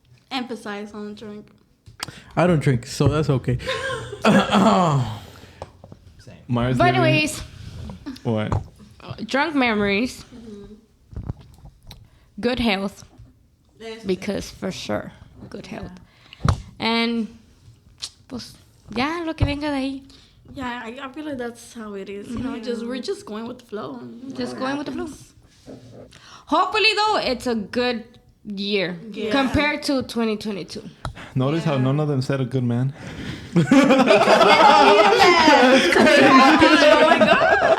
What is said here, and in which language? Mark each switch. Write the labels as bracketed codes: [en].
[en] Emphasize on drink. I don't drink, so that's okay. Myra's But living- anyways, What? drunk memories. Good health. Because for sure, good health. [es] And pues ya lo que venga de ahí. [en] Yeah, I feel like that's how it is. You know, we're just going with the flow. Just going with the flow. Hopefully though, it's a good year compared to 2022. Notice how none of them said a good man. Oh my god!